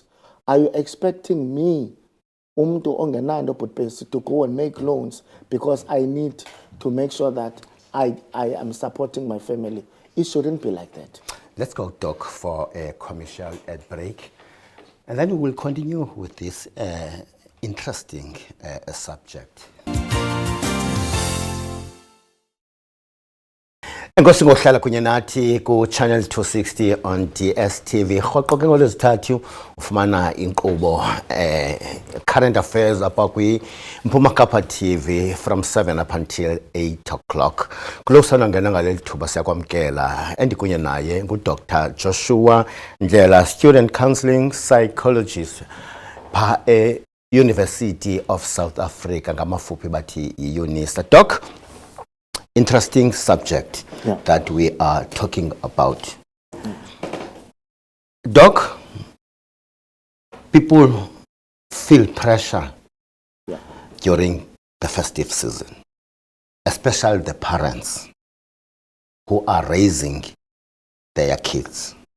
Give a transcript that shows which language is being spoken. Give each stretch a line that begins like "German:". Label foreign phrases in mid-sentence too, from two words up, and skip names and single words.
English: Are you expecting me, to go and make loans because I need to make sure that I am supporting my family? It shouldn't be like that. Let's go, Doc, for a commercial break. And then we will continue with this interesting subject.
Xhosa: Enkosi ngohlala kunye nathi ku channel 260 on DSTV. Rhoqo ke ngolwezithathu ufumana inkqubo
English: current affairs
Xhosa: apha kwi Mpuma Kapa TV
English: from 7 up until 8 o'clock.
Xhosa: Kulo sana ngena ngaleli thuba siyakwamkela endikunye naye nguDr Joshua Ndlela,
English: student counseling psychologist
Xhosa: pa University of South Africa, ngamafuphi bathi UNISA.
English: Doc, interesting subject that we are talking about. Doc, people feel pressure during the festive season, especially the parents who are raising their kids.